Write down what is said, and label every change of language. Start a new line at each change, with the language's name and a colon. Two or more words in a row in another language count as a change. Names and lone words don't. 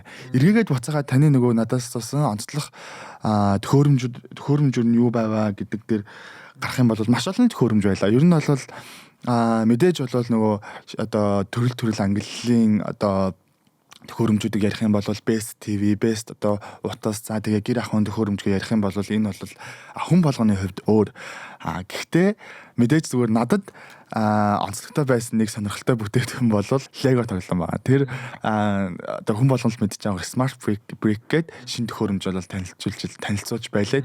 Mongolian: Эргээгээд буцаагаад таны нөгөө надаас туусан онцлог төхөөрөмжүүд нь юу байваа гэдэг дээр гарах юм бол маш олон төхөөрөмж байлаа. Ер нь бол мэдээж бол нөгөө төрөл ангиллын төхөөрөмжүүдийг ярих юм бол
English: best TV,
Mongolian: best утас за тэгээ гэр ахуйн төхөөрөмжийг ярих юм бол энэ бол хүн болгоны хувьд өөр. Гэхдээ мэдээж зүгээр надад онцлогтой байсан нэг сонирхолтой бүтээгдэхүүн бол Lego тоглоом байна. Тэр хүн болгонд мэдж байгаа Smart Brick гэдэг шинэ төхөөрөмж бол танилцуулж байлаа.